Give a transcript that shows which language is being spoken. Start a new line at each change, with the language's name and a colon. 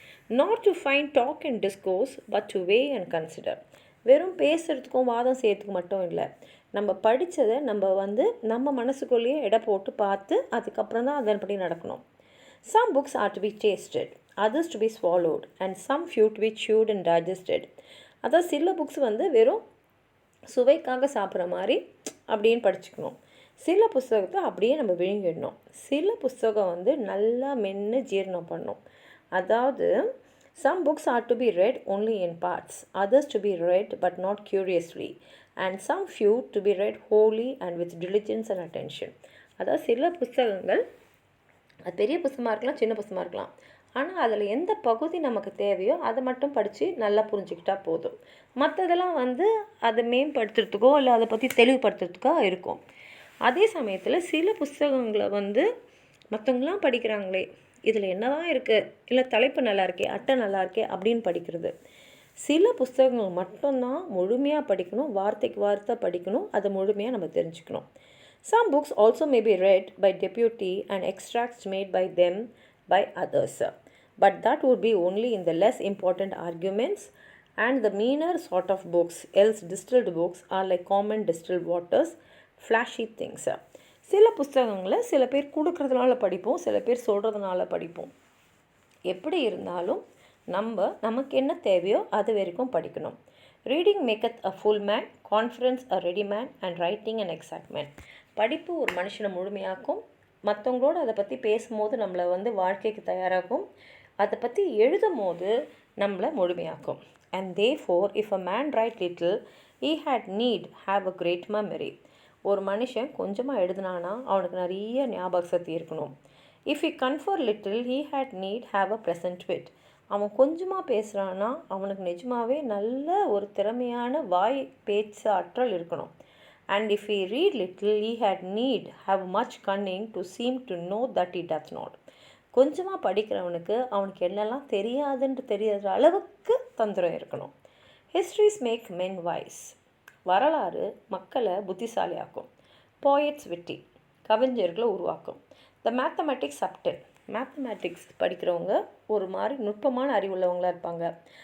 English: not to find talk and discourse but to weigh and consider,
Tamil: வெறும் பேசுகிறதுக்கும் வாதம் செய்கிறதுக்கு மட்டும் இல்லை, நம்ம படித்ததை நம்ம மனசுக்குள்ளேயே எடை போட்டு பார்த்து அதுக்கப்புறம் தான் அதன்படி நடக்கணும்.
English: Some books are to be tasted, others to be swallowed, and some few to be chewed and digested.
Tamil: அதாவது சில புக்ஸ் வந்து வெறும் சுவைக்காக சாப்பிட்ற மாதிரி அப்படின்னு படிச்சுக்கணும். சில புஸ்தகத்தை அப்படியே நம்ம விழுங்கிடணும். சில புஸ்தகம் வந்து நல்லா மென்று ஜீரணம் பண்ணணும்.
English: அதாவது some books are to be read only in parts, others to be read but not curiously, and some few to be read wholly and with diligence and attention.
Tamil: அதாவது சில புஸ்தகங்கள் அது பெரிய புஸ்தகமாக இருக்கலாம், சின்ன புஸ்தகமாக இருக்கலாம், ஆனால் அதில் எந்த பகுதி நமக்கு தேவையோ அதை மட்டும் படித்து நல்லா புரிஞ்சுக்கிட்டா போதும். மற்றதெல்லாம் வந்து அதை மேம்படுத்துறதுக்கோ இல்லை அதை பற்றி தெளிவுபடுத்துறதுக்கோ இருக்கும். அதே சமயத்தில் சில புஸ்தகங்களை வந்து மற்றவங்களாம் படிக்கிறாங்களே, இதில் என்ன தான் இருக்குது, இல்லை தலைப்பு நல்லா இருக்கே, அட்டை நல்லா இருக்கே அப்படின்னு படிக்கிறது. சில புஸ்தகங்கள் மட்டும்தான் முழுமையாக படிக்கணும், வார்த்தைக்கு வார்த்தை படிக்கணும், அதை முழுமையாக நம்ம தெரிஞ்சுக்கணும்.
English: Some books also may be read by deputy and extracts made by them by others, but that would be only in the less important arguments and the meaner sort of books, else distilled books are like common distilled waters, flashy things.
Tamil: சில புஸ்தகங்களை சில பேர் கொடுக்கறதுனால படிப்போம், சில பேர் சொல்கிறதுனால படிப்போம். எப்படி இருந்தாலும் நமக்கு என்ன தேவையோ அது வரைக்கும் படிக்கணும்.
English: Reading maketh a full man, conference a ready man, and writing an exact man.
Tamil: படிப்பு ஒரு மனுஷனை முழுமையாக்கும். மற்றவங்களோடு அதை பற்றி பேசும்போது நம்மளை வந்து வாழ்க்கைக்கு தயாராகும். அதை பற்றி எழுதும் போது நம்மளை முழுமையாக்கும்.
English: And therefore if a man write little he had need have a great memory.
Tamil: ஒரு மனுஷன் கொஞ்சமாக எழுதுனானா அவனுக்கு நிறைய ஞாபக சக்தி இருக்கணும்.
English: If he confer little he had need have a present wit.
Tamil: அவன் கொஞ்சமாக பேசுகிறான்னா அவனுக்கு நிஜமாகவே நல்ல ஒரு திறமையான வாய் பேச்சு ஆற்றல் இருக்கணும்.
English: And if he read little he had need have much cunning to seem to know that he does not.
Tamil: கொஞ்சமாக படிக்கிறவனுக்கு அவனுக்கு என்னெல்லாம் தெரியாதுன்ட்டு தெரியாத அளவுக்கு தந்திரம் இருக்கணும்.
English: Histories make men wise.
Tamil: வரலாறு மக்களை புத்திசாலியாக்கும்.
English: Poets witty,
Tamil: கவிஞர்களை உருவாக்கும்.
English: The mathematics subtle.
Tamil: மேத்தமேட்டிக்ஸ் படிக்கிறவங்க ஒரு மாதிரி நுட்பமான அறிவுள்ளவங்களாக இருப்பாங்க.